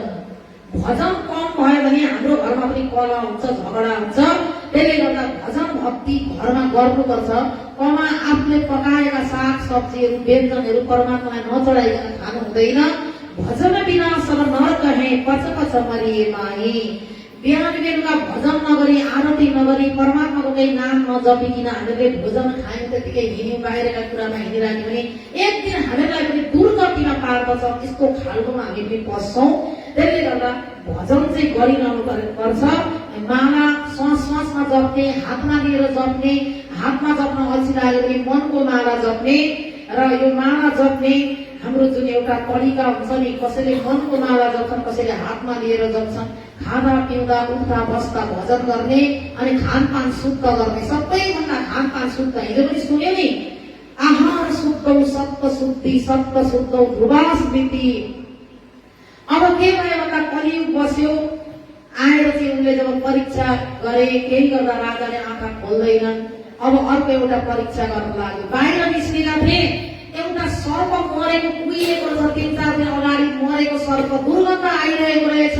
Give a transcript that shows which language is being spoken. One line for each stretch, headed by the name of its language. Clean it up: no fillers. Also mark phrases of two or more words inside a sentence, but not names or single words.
Nepali: भजन कम भयो भने हाम्रो घरमा पनि कलह हुन्छ, झगडा हुन्छ। त्यसले गर्दा भजन भक्ति घरमा गर्नुपर्छ। कमा आफूले पकाएका साग सब्जीहरू व्यञ्जनहरू परमात्मालाई नचढाइकन खानु हुँदैन।
Hindi: भजन बिना सब नरक है, पच पच मरिए माही।
Nepali: बिहान बेलुका भजन नगरी, आरती नगरी, परमात्माको केही नाम नजपिकन हामीले भोजन खायौँ, त्यतिकै हिँड्यौँ, बाहिरका कुरामा हिँडिराख्यौँ भने एक दिन हामीलाई पनि दुर्गतिमा पार्दछ। यस्तो खालकोमा हामी पनि पस्छौँ। त्यसले गर्दा भजन चाहिँ गरिरहनु पर्छ। माला श्वास श्वासमा जप्ने, हातमा लिएर जप्ने, हातमा जप्न अल्छी लाग्यो भने मनको माला जप्ने। र यो माला जप्ने हाम्रो जुन एउटा तरिका हुन्छ नि, कसैले मनको माला जप्छन्, कसैले हातमा लिएर जप्छन्। खाँदा पिउँदा उठ्दा बस्दा भजन गर्ने, अनि खानपान शुद्ध गर्ने। सबैभन्दा खानपान शुद्ध, हिजो पनि सुन्यो नि,
Sanskrit: आहार शुद्धौ सत्व शुद्धि, सत्व शुद्धौ ध्रुवा स्मृति।
Nepali: अब के भयो भन्दा कलियुग बस्यो। आएर चाहिँ उनले जब परीक्षा गरे, केही गर्दा राजाले आँखा खोल्दैनन्। अब अर्को एउटा परीक्षा गर्न लाग्यो। बाहिर निस्केका थिए, एउटा सर्प मरेको कुहिएको छ, 3-4 दिन अगाडि मरेको सर्प दुर्गन्ध आइरहेको रहेछ।